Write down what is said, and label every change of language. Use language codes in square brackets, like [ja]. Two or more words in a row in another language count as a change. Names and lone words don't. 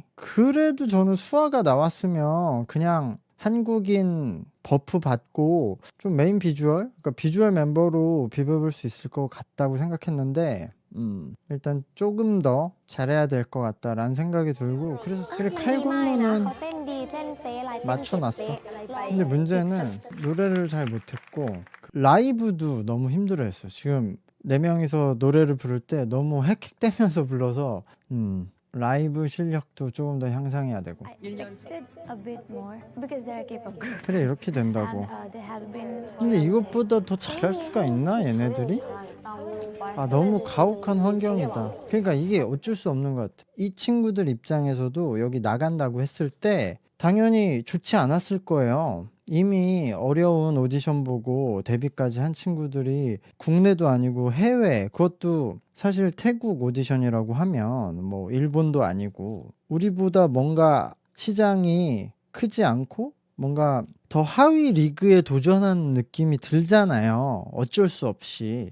[ko] 그래도 저는 수아가 나왔으면 그냥 한국인 버프 받고 좀 메인 비주얼, 그러니까 비주얼 멤버로 비벼볼 수 있을 것 같다고 생각했는데, 일단 조금 더 잘해야 될 것 같다라는 생각이 들고, 그래서 지금 [th] ไม่ไม่นะ [ko] 칼군무는 [th] เขาเต้นดีเต้นเป๊ะลายเต้น [ko] 맞춰놨어. [th] เป๊ะอะไรไป [ko] 근데 문제는 노래를 잘 못했고, 라이브도 너무 힘들어했어. 지금 4명이서 노래를 부를 때 너무 헥헥대면서 불러서 라이브 실력도 조금 더 향상해야 되고. [en] I expected a bit more because they're a K-pop group [ko] 그래, 이렇게 된다고. [en] and they have been [ko] 근데 이것보다 더 잘할 수가 있나, 얘네들이? 아, 너무 가혹한 환경이다. 그러니까 이게 어쩔 수 없는 것 같아. 이 친구들 입장에서도 여기 나간다고 했을 때 당연히 좋지 않았을 거예요. 이미 어려운 오디션 보고 데뷔까지 한 친구들이 국내도 아니고 해외, 그것도 사실 태국 오디션이라고 하면 뭐 일본도 아니고 우리보다 뭔가 시장이 크지 않고 뭔가 더 하위 리그에 도전하는 느낌이 들잖아요, 어쩔 수 없이.